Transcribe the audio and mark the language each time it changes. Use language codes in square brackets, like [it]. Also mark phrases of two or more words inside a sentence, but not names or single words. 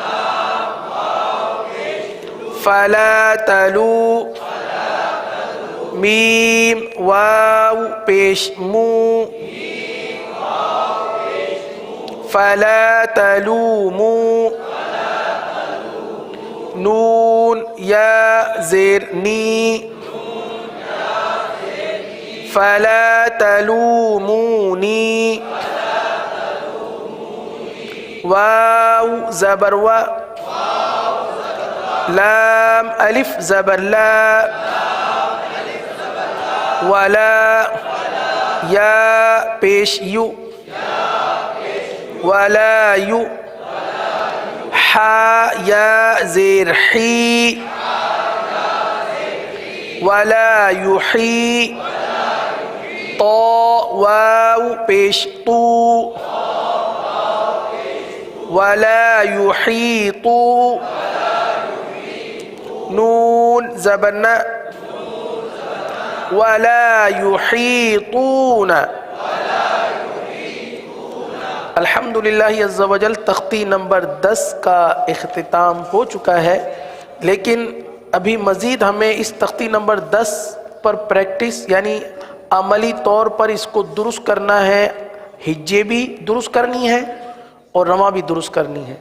[ur] فلا تلو میم واو پیش مو [ar] فلا تلومو [ur] نون یا زیر نی [ar] فلا تلومونی [ur] واو زبر و لام الف زبر لا ولا یا پیش یو ولا یو حا یا زیر حی [ar] ولا یحی [ur] طا واو پیش طو [ar] ولا یحیطو [ur] نون زبرنا [ar] ولا یحیطون الحمدللہ عز و [ur] جل تختی نمبر 10 کا اختتام ہو چکا ہے، لیکن ابھی مزید ہمیں اس تختی نمبر 10 پر پریکٹس یعنی عملی طور پر اس کو درست کرنا ہے، ہجے بھی درست کرنی ہے اور رواں بھی درست کرنی ہے۔